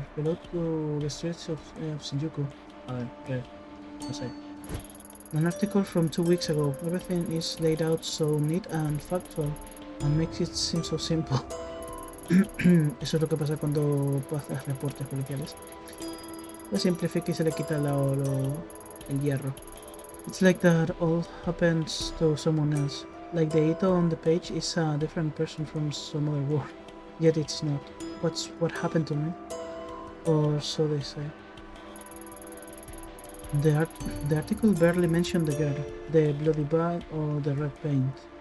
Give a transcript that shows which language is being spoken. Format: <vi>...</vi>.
<en>Below to the streets of Shinjuku.</en> <es>A ver, no sé.</es> <en>An article from 2 weeks ago. Everything is laid out so neat and factual and makes it seem so simple.</en> <es>Eso es lo que pasa cuando haces reportes policiales. Lo simplifica y se le quita el hierro.</es> <en>It's like that all happens to someone else. Like the Ito on the page is a different person from some other world. Yet it's not. What happened to me? Or so they say. The article barely mentioned the girl, the bloody bag, or the red paint.</en>